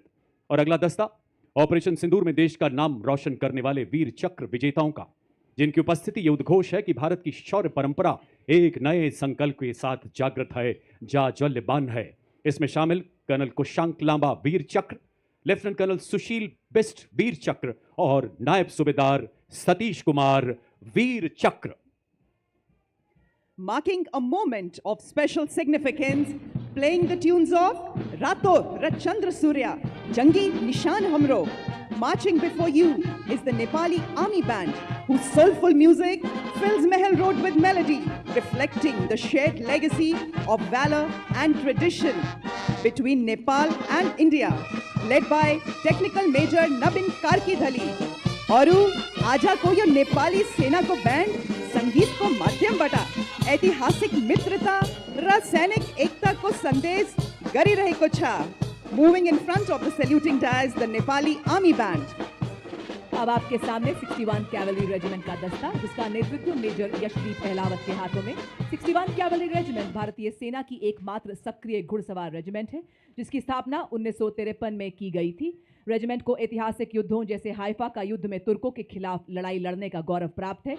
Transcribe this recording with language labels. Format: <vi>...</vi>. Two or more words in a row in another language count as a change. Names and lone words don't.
<hi>और अगला दस्ता ऑपरेशन सिंदूर में देश का नाम रोशन करने वाले वीर चक्र विजेताओं का, जिनकी उपस्थिति ये उद्घोष है कि भारत की शौर्य परंपरा एक नए संकल्प के साथ जागृत है, जाज्वल्यमान है। इसमें शामिल कर्नल कुशांक लांबा वीर चक्र, लेफ्टिनेंट कर्नल सुशील बिस्ट वीर चक्र और नायब सूबेदार सतीश कुमार वीर चक्र।</hi> <en>Marking a moment of special significance, playing the tunes of Rato Rachandra Surya, Jangi Nishan Hamro. Marching before you is the Nepali Army Band, whose soulful music fills Mahal Road with melody, reflecting the shared legacy of valor and tradition between Nepal and India, led by Technical Major Nabin Karkidhali.</en> <ne>और आजा को यो नेपाली सेना को बैंड संगीत को माध्यम बटा ऐतिहासिक मित्रता र सैनिक एकता को संदेश गरी रहेको छ।</ne> <en>Moving in front of the saluting dais, the Nepali Army Band.</en> <hi>अब आपके सामने 61 कैवलरी रेजिमेंट का दस्ता, जिसका नेतृत्व मेजर यशदीप अहलावत के हाथों में। 61 कैवलरी रेजिमेंट भारतीय सेना की एकमात्र सक्रिय घुड़सवार रेजिमेंट है, जिसकी स्थापना 1953 में की गई थी। रेजिमेंट को ऐतिहासिक युद्धों जैसे हाइफा का युद्ध में तुर्कों के खिलाफ लड़ाई लड़ने का गौरव प्राप्त है।</hi>